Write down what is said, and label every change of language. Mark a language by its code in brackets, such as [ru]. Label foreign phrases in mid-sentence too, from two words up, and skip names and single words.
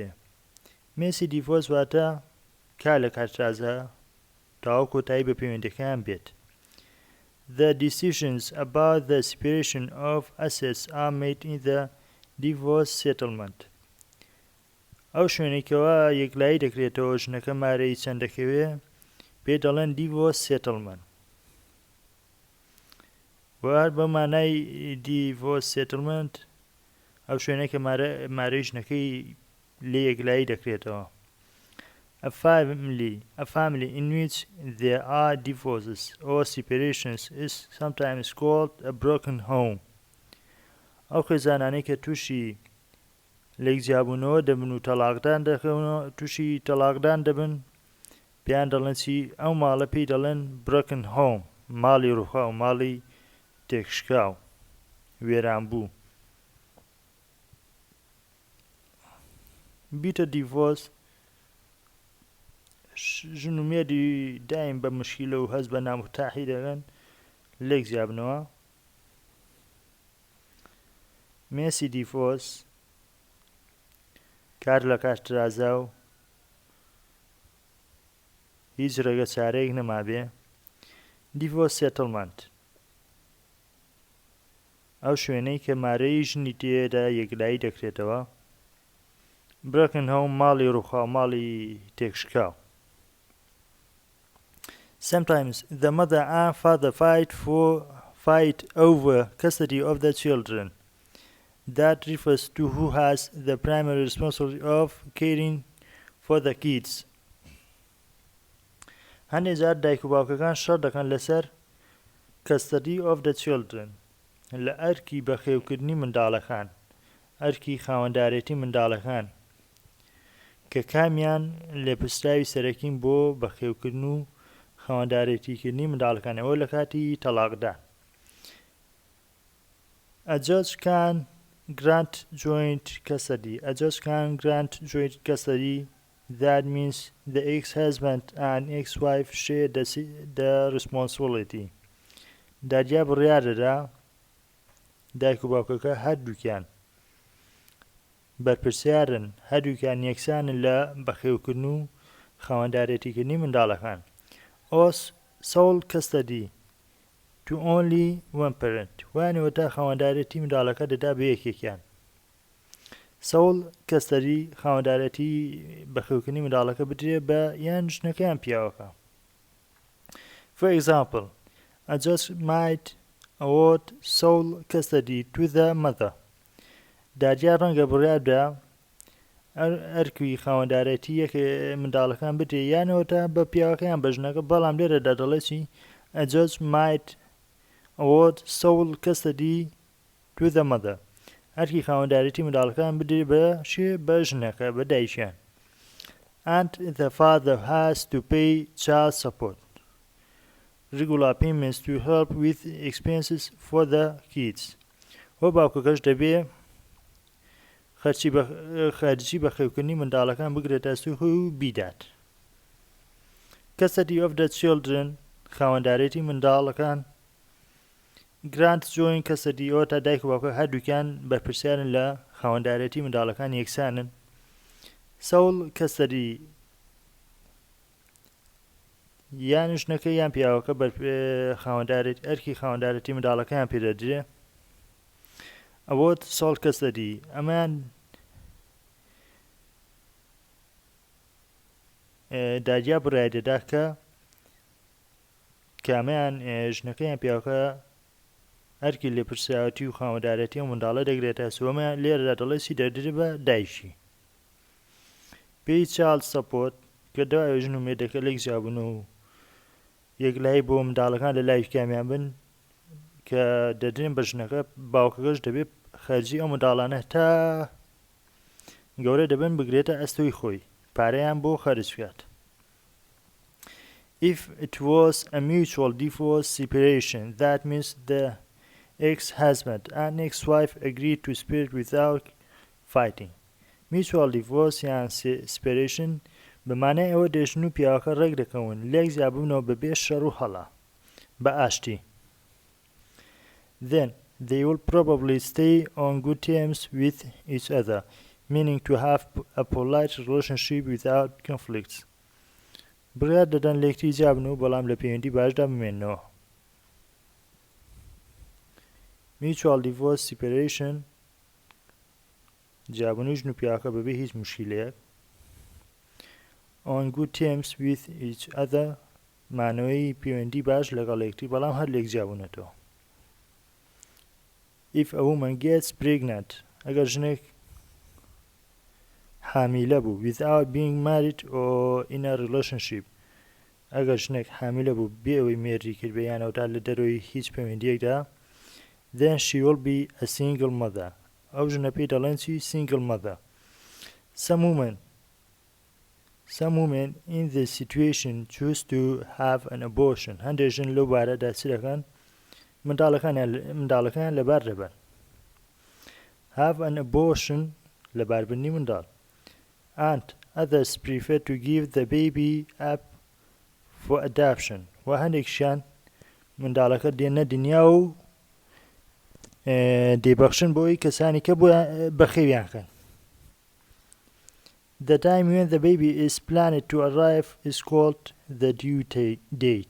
[en] messy divorce [ckb] واتە کا لە کارترازە تاوا کۆتایی بە پەیوەندیەکان بێت. [en] The decisions about the separation of assets are made in the divorce settlement. [ckb] ئەو شوێنێکەوە یەکلایی دەکرێتەوە ژنەکە مارەی چەند دەکەوێ پێ دەڵێن [en] divorce settlement. [ckb] وار بە مانای [en] divorce settlement [ckb] ئەو شوێنەی کە مارەی ژنەکەی لێ یەکلایی دەکرێتەوە. [en] A family in which there are divorces or separations is sometimes called a broken home. [ckb] ئەو خێزانانەی کە تووشی لێکجیابوونەوە دەبن و تەلاقدان دەکەونەوە تووشی تەلاقدان دەبن پێیان دەڵێن چی ئەو ماڵە پێی دەڵێن [en] broken home [ckb] ماڵی ڕووخاو ماڵی تێکشکاو وێرانبوو. [en] bitter divorce [ckb] ژن و مێردی دایم بە مشکیلە و هەست بە نامورتاحی دەکەن لێک جیابنەوە. [en] messy divorce [ckb] کار لە کارترازا و هیچ ڕێگە چارەیەک نەمابێ. [en] divorce settlement [ckb] ئەو شوێنەی کە مارەی ژنی تێدا یەکلایی دەکرێتەوە. [en] broken home [ckb] ماڵی ڕووخاو ماڵی تێکشکاو. [en] Sometimes the mother and father fight over custody of the children. That refers to who has the primary responsibility of caring for the kids. [ckb] هەندێک جار دایک و باوکەکان شەڕ دەکەن لەسەر [en] custody of the children [ckb] لە ئەرکی بەخێوکردنی منداڵەکان ئەرکی خاوەندارێتی منداڵەکان کە کامیان لێپرسراوی سەرەکیم بۆ بەخێوکردن و خاوەندارێتیکردنی منداڵەکانەوە لە کاتی تەلاقدا. [en] A judge can grant joint custody. A judge can grant joint custody. That means the ex-husband and ex-wife share the responsibility. [ckb] دادیا بڕیار دەدا دایک و باوکەکە هەردووکیان بەرپرسیارن، هەردووکیان یەکسانن لە بەخێوکردن و خاوەندارێتیکردنی منداڵەکان. [en] sole custody to only one parent [ckb] وانەوەتا خاوەندارێتی منداڵەکە دەدا بە یەکێکیان. [en] sole custody [ckb] خاوەندارێتی بەخێوکردنی منداڵەکە بدرێ بە یان ژنەکەیان پیاوەکە. [en] For example, a judge might award sole custody to the mother. [ckb] دادیا ڕەنگە بڕیار بدە ئەرکی خاوەندارێتی یەک منداڵەکان بدرێ یانەوەتا بە پیاوەکەیان بە ژنەکە، بەڵام لێرەدا دەڵێ چی؟ [en] A judge might award sole custody to the mother. [ckb] ئەرکی خاوەندارێتی منداڵەکان بدرێ بە ژنەکە، بە دایکیان. [en] And the father has to pay child support, regular payments to help with expenses for the kids. [ckb] و باوکەکەش دەبێ خەرجی بەخێوکردنی منداڵەکان بگرێتە سووخ و بیدات. [en] Custody of the children [ckb] خاوەندارێتی منداڵەکان [en] grant joint custody [ckb] ئەوەتا دایک و باوکە هەردووکیان بەرپرسیارن لە خاوەندارێتی منداڵەکان یەکسانن. [en] sole custody [ckb] یان ژنەکە یان پیاوەکە ئەرکی خاوەندارێتی منداڵەکەیان پێدەدرێ. ئەوەت [en] sole custody [ckb] ئەمان دادیا بڕای دەدا کە کامیان ژنەکەیان پیاوەکە ئەرکی لێپرسیاوەتی و خاوەندارەتی و منداڵە دەگرێتە سوەمە، لێرەدا دەڵێ چی دەردرێ بە دایکی. [en] pay child support [ckb] کە دوای ژن و مێردەکە لێک جیابوون و یەکلایی بۆ منداڵەکان لە لای کامیان بن کە دەدرێن بە ژنەکە، باوکەکەش دەبێت خەرجی ئەو منداڵانە تا گەورە دەبن بگرێتە ئەستۆی خۆی، پارەیان بۆ خەرج بکات. [en] If it was a mutual divorce separation, that means the ex-husband and ex-wife agreed to split without fighting. Mutual divorce [ckb] یان separation بەمانای ئەوە دێژن و پیاوەکە ڕێک دەکەون لێک زیابوونەوە بەبێ شەڕ و هەڵا بە ئاشتی. [en] Then they will probably stay on good terms with each other, meaning to have a polite relationship without conflicts. [ckb] بڕیار دەدەن لێکتری جیابن و بەڵام لە پەیوەندی باشدا بمێننەوە. [en] Mutual divorce separation [ckb] جیابوونی ژن و پیاوەکە بەبێ هیچ مشکلەیەک. [en] On good terms with each other [ckb] مانەوەی پەیوەندی باش لەگەڵ یەکتری بەڵام هەر لێک جیابوونەتەوە. [en] If a woman gets pregnant [ckb] ئەگەر ژنێک حامیلە بوو [en] without being married or in a relationship [ckb] ئەگەر ژنێک حامیلە بوو بێ ئەوەی مێردی کرد بە یانەوەدا لە دەرەوەی هیچ پەیوەندیەکدا [en] then she will be a single mother. [ckb] ئەو ژنە پێی دەڵێن چی؟ [en] single mother. Some women in this situation choose to have an abortion. [ckb] هەندێک ژن لەو بارەدا چ دەکەن؟ منداڵەکان لەبار دەبەن. [en] have an abortion [ckb] لەباربردنی منداڵ. [en] and others prefer to give the baby up for adoption. [ckb] و هەندێکشیان منداڵەکە دێنە دنیا و دێبەخشن بۆی کەسانی کە بەخێویان کەن. [en] The time when the baby is planned to arrive is called the due date.